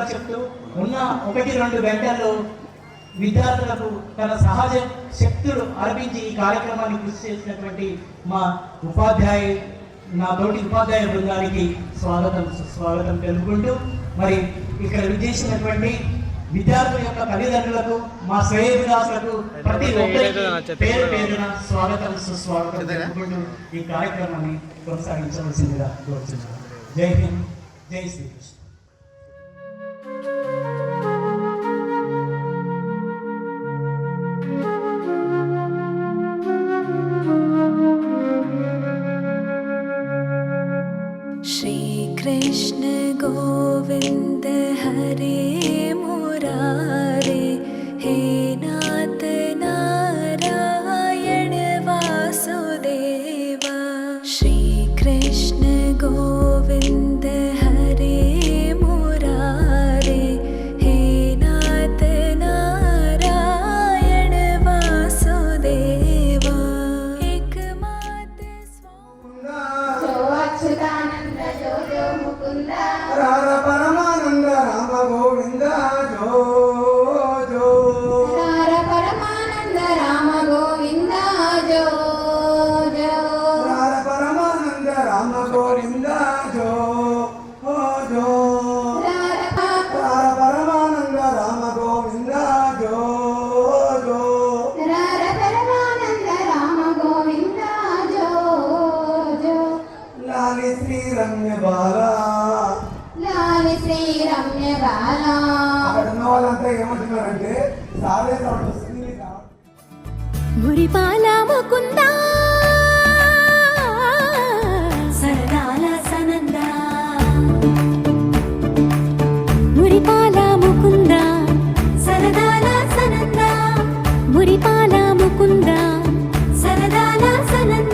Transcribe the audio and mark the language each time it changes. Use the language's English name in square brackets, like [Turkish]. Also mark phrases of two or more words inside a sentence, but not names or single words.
[Telugu] చెప్తూ ఉన్న 1-2 గంటల్లో విద్యార్థులకు తన సహజ శక్తులు అర్పించి ఈ కార్యక్రమాన్ని కృషి చేసినటువంటి మా నా తోటి ఉపాధ్యాయ బృందానికి స్వాగతం సుస్వాగతం తెలుపుకుంటూ, మరి ఇక్కడ విచ్చేసినటువంటి విద్యార్థుల యొక్క తల్లిదండ్రులకు మా శ్రేయోభిలాషులకు ప్రతి ఒక్కరికి పేరు పేరున స్వాగతం సుస్వాగతం తెలుపుకుంటూ ఈ కార్యక్రమాన్ని కొనసాగించవలసిందిగా కోరుతున్నాను. [Hindi] जय हिंद, जय श्रीकृष्ण. [Sanskrit] श्रीकृष्ण गोविन्द हरे मुरारे, हे नाथ नारायण वासुदेवा. श्रीकृष्ण गोविन्द हरे मुरारे, हे नाथ नारायण वासुदेवा. एकमात्र [Telugu] అచ్యుతానంద జో జో ముకుంద రార పరమానంద రామ గోవింద జో జో రార పరమానంద రామ గోవింద జో జో రార పరమానంద రామ గోవింద జో జో रार పరమానంద రామ గోవింద జో జో రార పరమానంద రామ గోవింద జో జో లాలీ శ్రీ రమ్య బాల లాల శ్రీ రమ్య బాల. అక్కడ ఉన్న వాళ్ళంతా ఏమంటున్నారంటే సారే సౌండ్ వస్తుంది మురిపాల ముకుంద సరదాల సనంద, మురిపాల ముకుంద సరదాల సనంద, మురిపాల ముకుంద సరదాల సనంద.